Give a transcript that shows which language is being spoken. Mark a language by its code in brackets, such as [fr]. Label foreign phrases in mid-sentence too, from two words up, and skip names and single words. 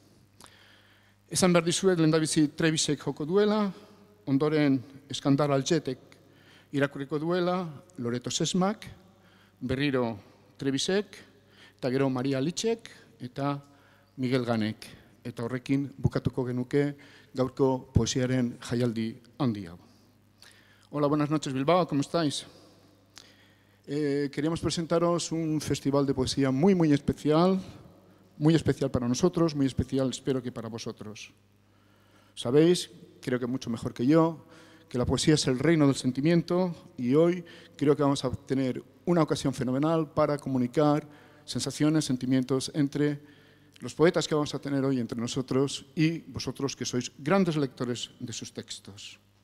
[eu] Esan behar dizuet, lehendabizi Trebisek joko duela, ondoren Eskandar Altzetek irakurriko duela, Loreto Sesmak, berriro Trebisek, eta gero Maria Litzek, eta Miguel Ganek. Eta horrekin bukatuko genuke gaurko poesiaren jaialdi handi hau. [es] Hola, buenas noches Bilbao, ¿cómo estáis? Queríamos presentaros un festival de poesía muy especial para nosotros, muy especial espero que para vosotros. Sabéis, creo que mucho mejor que yo, que la poesía es el reino del sentimiento y hoy creo que vamos a tener una ocasión fenomenal para comunicar sensaciones, sentimientos entre los poetas que vamos a tener hoy entre nosotros y vosotros que sois grandes lectores de sus textos.